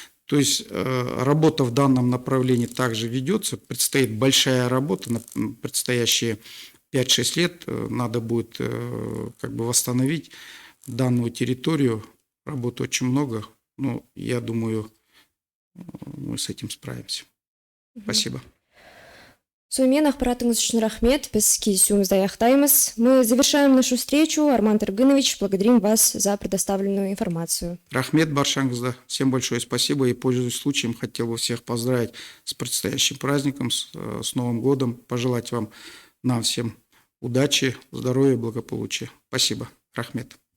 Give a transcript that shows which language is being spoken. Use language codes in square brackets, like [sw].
[ru] То есть работа в данном направлении также ведется, предстоит большая работа на предстоящие 5-6 лет, надо будет восстановить данную территорию, работы очень много, но я думаю, мы с этим справимся. Спасибо. [kk] Сонымен ақпаратыңыз үшін рахмет. Біз кездесуімізді аяқтаймыз. [ru] Мы завершаем нашу встречу. Арман Таргынович, благодарим вас за предоставленную информацию. [kk] Рахмет Баршангызда. [ru] Всем большое спасибо. И, пользуясь случаем, хотел бы всех поздравить с предстоящим праздником, с Новым годом. Пожелать вам, нам всем удачи, здоровья, благополучия. Спасибо. [kk] Рахмет.